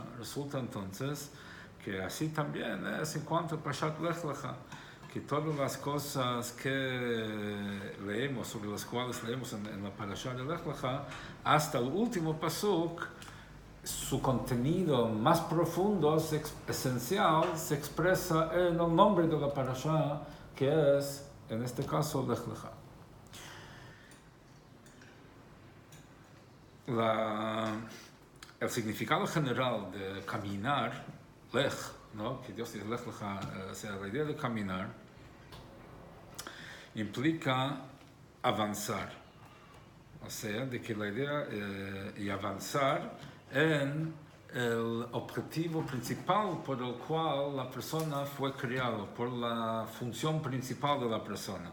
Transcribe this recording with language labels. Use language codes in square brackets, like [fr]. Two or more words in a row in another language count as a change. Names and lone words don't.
[es] Resulta entonces que así también es en cuanto a Parashat Lech Lecha, que todas las cosas que leemos, sobre las cuales leemos en la parasha de Lech Lecha, hasta el último pasuk, su contenido más profundo, esencial, se expresa en el nombre de la parasha, que es, en este caso, Lech Lecha. El significado general de caminar, lech, ¿no? Que Dios dice [he] לך לך, [es] o sea, la idea de caminar implica avanzar, o sea, de que la idea y avanzar en el objetivo principal por el cual la persona fue creada, por la función principal de la persona.